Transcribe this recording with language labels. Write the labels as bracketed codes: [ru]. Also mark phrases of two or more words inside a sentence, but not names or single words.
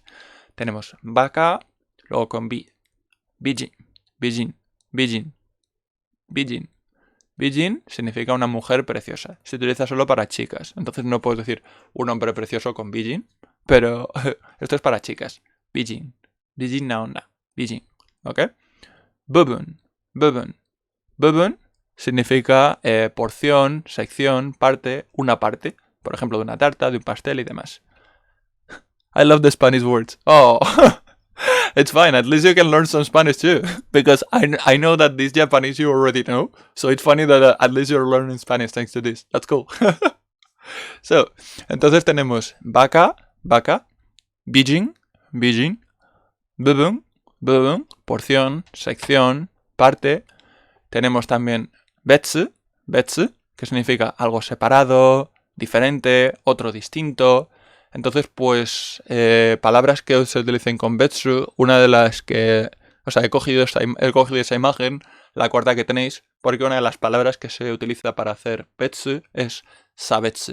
[es] Tenemos vaca, luego con bi, bijin, bijin, bijin, bijin. Bijin significa una mujer preciosa. Se utiliza solo para chicas. Entonces no puedes decir un hombre precioso con bijin, pero esto es para chicas. Bijin, [ja] 美人な女, [es] bijin, ¿ok? Bubun, bubun. Bubun significa porción, sección, parte, una parte. Por ejemplo, de una tarta, de un pastel y demás. [en] I love the Spanish words. Oh, it's fine. At least you can learn some Spanish too. Because I know that this Japanese you already know. So it's funny that at least you're learning Spanish thanks to this. That's cool. So, [es] entonces tenemos vaca, vaca, bijin, bijin, bubun, bubun, porción, sección, parte. Tenemos también betsu, betsu, que significa algo separado, diferente, otro distinto. Entonces, pues, palabras que se utilicen con betsu, una de las que... O sea, he cogido esa imagen, la cuarta que tenéis, porque una de las palabras que se utiliza para hacer betsu es sabetsu.